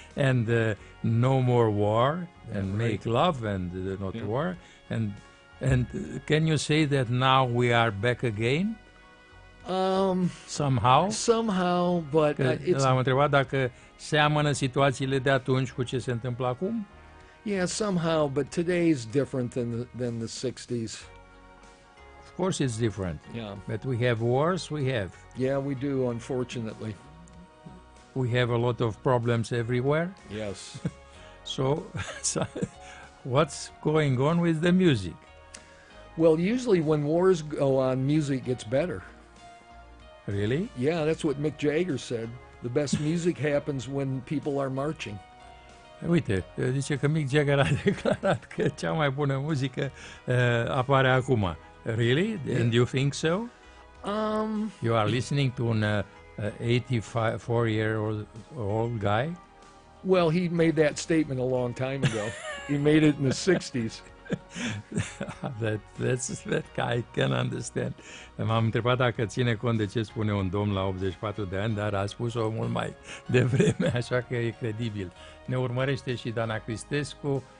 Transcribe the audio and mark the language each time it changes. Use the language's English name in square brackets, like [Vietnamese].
[English] and no more war, and make love and not war. And can you say that now we are back again? Somehow, but it's... [Romanian] L-am întrebat dacă seamănă situațiile de atunci cu ce se întâmplă acum? [English] Yeah, somehow, but today is different than the 60s. Of course it's different. Yeah. But we have wars, we have. Yeah, we do, unfortunately. We have a lot of problems everywhere. Yes. So what's going on with the music? Well, usually when wars go on, music gets better. Really? Yeah, that's what Mick Jagger said. The best music happens when people are marching. [Romanian] Uite, zice că Mick Jagger a declarat că cea mai bună muzică apare acum. [English] Really? Yeah. And you think so? You are listening to an 84-year-old guy? Well, he made that statement a long time ago. He made it in the 60s. That guy can understand. [Romanian] M-am întrebat dacă ține cont de ce spune un domn la 84 de ani, dar a spus-o mult mai devreme, așa că e credibil. Ne urmărește și Dana Cristescu.